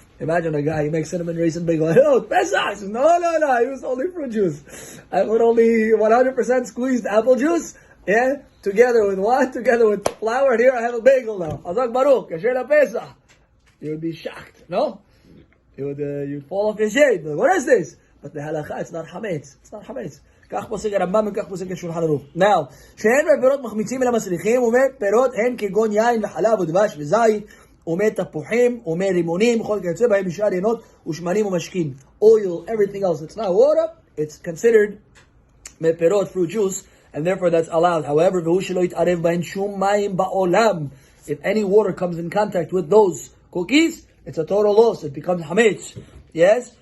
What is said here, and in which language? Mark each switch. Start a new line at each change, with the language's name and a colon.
English: Imagine a guy, he makes cinnamon raisin bagel. Oh, Pesach! He says, no, I use only fruit juice. I put only 100% squeezed apple juice. Yeah, together with what? Together with flour. And here I have a bagel now.
Hebrew: Azak Baruch, Kasher Pesach.
English: You would be shocked, no? You'd fall off your shade. What is this? But the halakha, it's not hametz. It's not hametz.
Hebrew: כך פוסק הרמב"ם וכך פוסק השולחן ערוך. Now, שאין בפירות מחמיצים אלא מסריחים, ומפירות הן כגון יין וחלב ודבש וזית, ומתפוחים, ומרימונים, וכל כיוצא בהם משאר ינות ושמנים ומשקים.
English: Oil, everything else. It's not water. It's considered מפירות, fruit juice, and therefore that's allowed.
Hebrew: However, והוא שלא יתערב בהן שום מים בעולם.
English: If any water comes in contact with those cookies, it's a total loss. It becomes hametz. Yes?